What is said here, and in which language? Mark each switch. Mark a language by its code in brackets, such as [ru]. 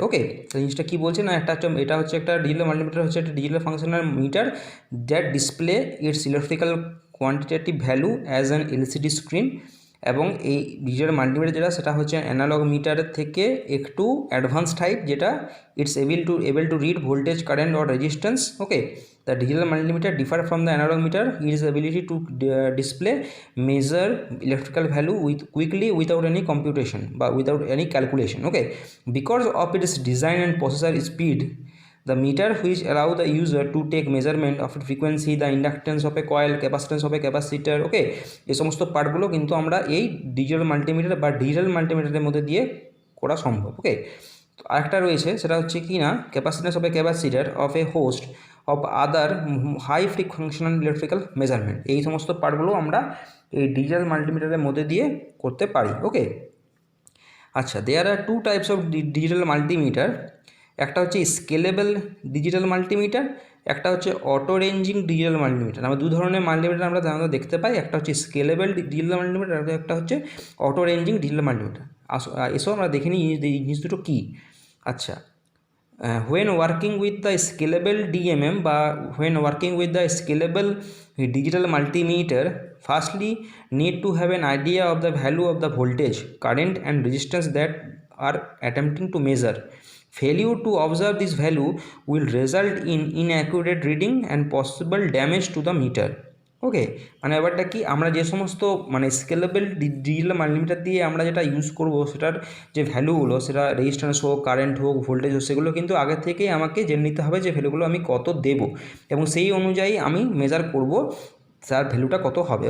[bn] ওকে, তো জিনিসটা কী বলছে না, এটা হচ্ছে একটা ডিজিটাল মাল্টিমিটার, হচ্ছে একটা digital functional metre [en] That display its electrical quantitative value as an LCD screen. [bn] এবং এই ডিজিটাল মাল্টিমিটার যেটা, সেটা হচ্ছে অ্যানালগ মিটারের থেকে একটু অ্যাডভান্স টাইপ, যেটা [en] It's able to read voltage, current or resistance. Okay, the digital multimeter differ from the analog meter its ability to display, measure electrical value quickly without any computation বা without any calculation. Okay, because of its design and processor speed, the meter which allow the user to take measurement of frequency, the inductance of a coil, capacitance of a capacitor. [bn] Okay, এই সমস্ত পার্টগুলো কিন্তু আমরা এই digital multimeter বা digital মাল্টিমিটারের মধ্যে দিয়ে করা সম্ভব। [en] okay, [bn] তো আরেকটা রয়েছে, সেটা হচ্ছে কি না [en] Capacitance of a capacitor of a host of other high functional electrical measurement. [bn] এই সমস্ত পার্টগুলো আমরা এই ডিজিটাল মাল্টিমিটারের মধ্যে দিয়ে করতে পারি। [en] Okay, আচ্ছা, there are two types of digital multimeter. [bn] একটা হচ্ছে স্কেলেবল ডিজিটাল মাল্টিমিটার, একটা হচ্ছে অটো রেঞ্জিং ডিজিটাল মাল্টিমিটার। আমরা দু ধরনের মাল্টিমিটার আমরা সাধারণত দেখতে পাই, একটা হচ্ছে স্কেলেবল ডিজিটাল মাল্টিমিটার, একটা হচ্ছে অটো রেঞ্জিং ডিজিটাল মাল্টিমিটার। এসব আমরা দেখে নিই এই জিনিস দুটো কী। [en] আচ্ছা, when working with the scalable DMM বা when working with the scalable digital multimeter, firstly need to have an idea of the value of the voltage, current and resistance that are attempting to measure. Failure to observe this value will result in inaccurate reading and possible damage to the meter. [bn] ওকে, মানে ব্যাপারটা কি, আমরা যে সমস্ত scalable digital multimeter দিয়ে আমরা যেটা use করব, সেটার যে ভ্যালুগুলো, সেটা রেজিস্ট্যান্স হোক, কারেন্ট হোক, ভোল্টেজ হোক, সেগুলো কিন্তু আগে থেকেই আমাকে জেনে নিতে হবে যে ভ্যালুগুলো আমি কত দেবো, এবং সেই অনুযায়ী আমি মেজার করব তার ভ্যালুটা কত হবে।